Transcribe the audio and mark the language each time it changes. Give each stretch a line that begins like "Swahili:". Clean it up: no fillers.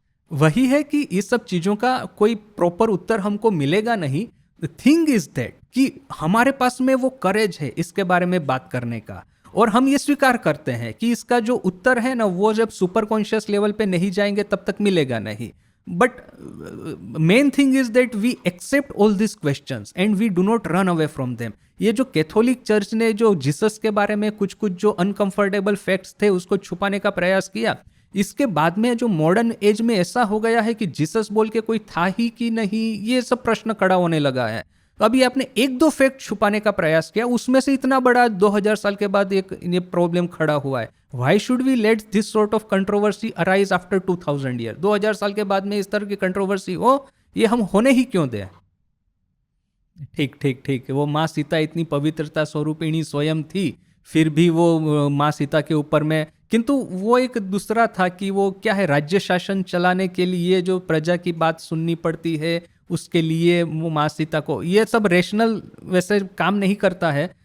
Hindi: वही है कि इस सब चीजों का कोई प्रॉपर उत्तर हमको मिलेगा नहीं।
English: the thing is that
Hindi: कि हमारे पास में वो करेज है इसके बारे में बात करने का, और हम ये स्वीकार करते हैं कि इसका जो उत्तर है ना, वो जब सुपर कॉन्शियस लेवल पे नहीं जाएंगे तब तक मिलेगा नहीं।
English: But main thing is that we accept all these questions and we do not run away from them.
Hindi: ये जो कैथोलिक चर्च ने जो जीसस के बारे में कुछ कुछ जो अनकंफर्टेबल फैक्ट्स थे उसको छुपाने का प्रयास किया, इसके बाद में जो मॉडर्न एज में ऐसा हो गया है कि जीसस बोल के कोई था ही कि नहीं, ये सब प्रश्न खड़ा होने लगा है. तो अभी आपने एक दो फैक्ट छुपाने का प्रयास किया, उसमें से इतना बड़ा 2000 साल के बाद एक ये प्रॉब्लम खड़ा हुआ है.
English: Why should we let this sort of controversy arise after 2000 year?
Hindi: 2000 साल के बाद में इस तरह की कंट्रोवर्सी हो, ये हम होने ही क्यों दें? ठीक ठीक ठीक, वो माँ सीता इतनी पवित्रता स्वरूपिणी स्वयं थी, फिर भी वो माँ सीता के ऊपर में, किंतु वो एक दूसरा था कि वो क्या है, राज्य शासन चलाने के लिए जो प्रजा की बात सुननी पड़ती है, उसके लिए वो माँ सीता को, ये सब रेशनल वैसे काम नहीं करता है.